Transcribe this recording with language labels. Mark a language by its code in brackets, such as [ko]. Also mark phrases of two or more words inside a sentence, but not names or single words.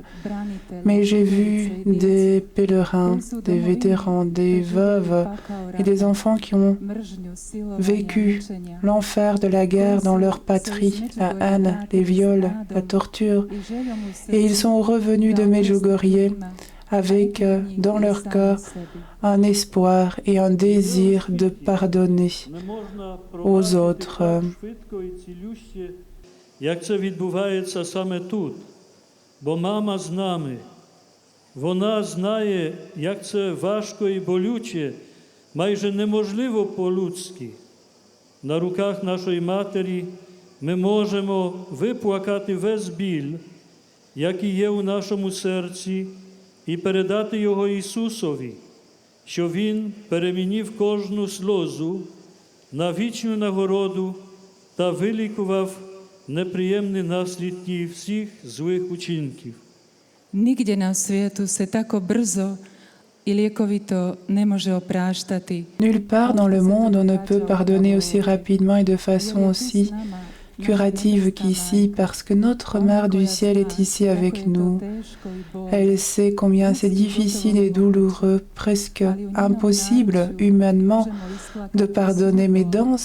[fr] Mais j'ai vu des pèlerins, des vétérans, des veuves et des enfants qui ont vécu l'enfer de la guerre dans leur patrie, la haine, les viols, la torture. Et ils sont revenus de Medjugorje avec dans leur cœur un espoir et un désir de pardonner aux autres. [uk] Як це відбувається саме тут. Бо мама з нами. Вона знає, як це важко і болюче, майже неможливо по-людськи. На руках нашої матері ми можемо виплакати весь біль, який є у нашому серці, і передати його Ісусові, що Він перемінив кожну сльозу на вічну нагороду та вилікував неприємні наслідки всіх злих учинків. [hr] Nigdje na svijetu se tako brzo i liekovito ne može opraštati. [fr] Nulle part dans le monde on ne peut pardonner aussi rapidement et de façon aussi curative qu'ici, parce que notre Mère du Ciel est ici avec nous. Elle sait combien c'est difficile et douloureux, presque impossible humainement de pardonner, mais dans